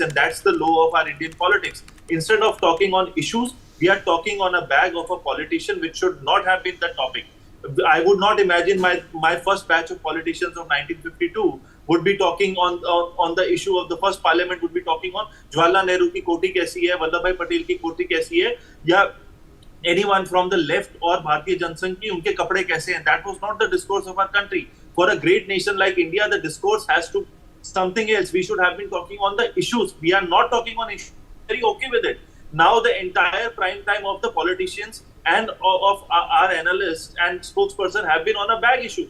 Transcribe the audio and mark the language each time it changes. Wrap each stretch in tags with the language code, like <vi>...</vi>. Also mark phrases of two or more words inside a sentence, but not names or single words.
<en>And that's the law of our Indian politics. Instead of talking on issues, we are talking on a bag of a politician, which should not have been the topic. I would not imagine my first batch of politicians of 1952 would be talking on the issue of the first parliament, would be talking on Jawaharlal Nehru</en> <hi>की कोटी कैसी है,</hi> <en>Vallabhbhai Patel</en> <hi>की कोटी कैसी है,</hi> <en>ya anyone from the left or Bharatiya Janasangh</en> <hi>की उनके कपड़े कैसे हैं.</hi> <en>That was not the discourse of our country. For a great nation like India, the discourse has to something else. We should have been talking on the issues. We are not talking on issues. Very okay with it. Now the entire prime time of the politicians and of our analysts and spokesperson have been on a bag issue.</en>